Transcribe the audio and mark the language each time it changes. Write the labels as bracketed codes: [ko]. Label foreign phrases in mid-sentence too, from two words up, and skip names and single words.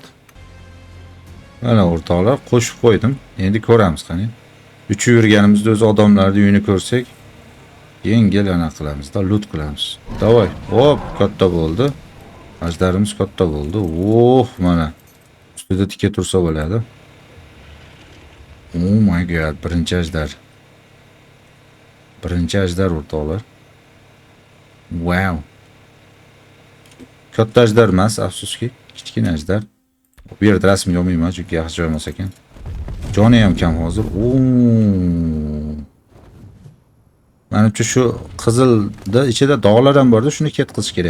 [uz] Mana o'rtoqlar, qo'shib qo'ydim. Endi ko'ramiz qani. Uchib yurganimizda o'z odamlarning uyini ko'rsak, yengil ana qilamiz-da, lut qilamiz. Davay. Hop, katta bo'ldi. Ajdarimiz katta bo'ldi. Mana. Ustida tikka tursa bo'ladi. [en] Oh my god, [uz] birinchi ajdar o'rtoqlar. Wow. Katta ajdar emas, afsuski, kichkina ajdar. Bu yerda rasmga olmayman, chunki yaxshi joy emas ekan. Joni ham kam hozir. Menimcha shu qizilda ichida dog'lar ham bor-da, shuni ketqizish kerak.